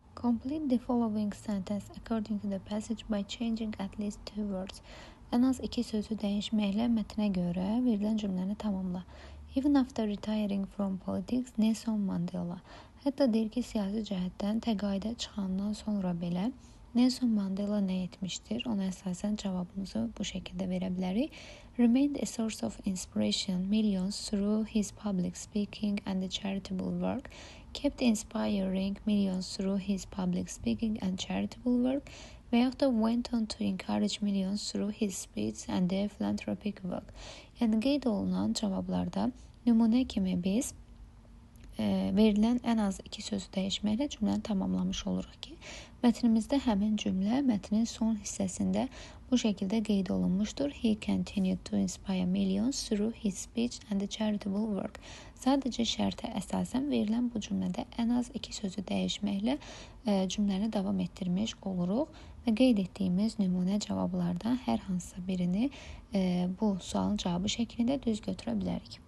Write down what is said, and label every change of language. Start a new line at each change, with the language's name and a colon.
English: Complete the following sentence according to the passage by changing at least two words.
Azerbaijani: En az iki sözü değişməklə mətnə görə verilən cümləni tamamla.
English: Even after retiring from politics, Nelson Mandela.
Azerbaijani: Hətta deyir ki, siyasi cəhətdən təqaüdə çıxandan sonra belə Nelson Mandela nə etmişdir? Ona əsasən cavabımızı bu şəkildə verə bilərik.
English: Remained a source of inspiration millions through his public speaking and charitable work. Kept inspiring millions through his public speaking and charitable work.
Azerbaijani: Və yaxud da
English: went on to encourage millions through his speech and their philanthropic work.
Azerbaijani: Yəni qeyd olunan cavablarda nümunə kimi biz verilən ən az iki sözü dəyişməklə cümləni tamamlamış oluruq ki, mətnimizdə həmin cümlə mətnin son hissəsində bu şəkildə qeyd olunmuşdur.
English: He continued to inspire millions through his speech and the charitable work.
Azerbaijani: Sadəcə şərtə əsasən verilən bu cümlədə ən az iki sözü dəyişməklə cümləni davam etdirmiş oluruq və qeyd etdiyimiz nümunə cavablardan hər hansısa birini bu sualın cavabı şəklində düz götürə bilərik.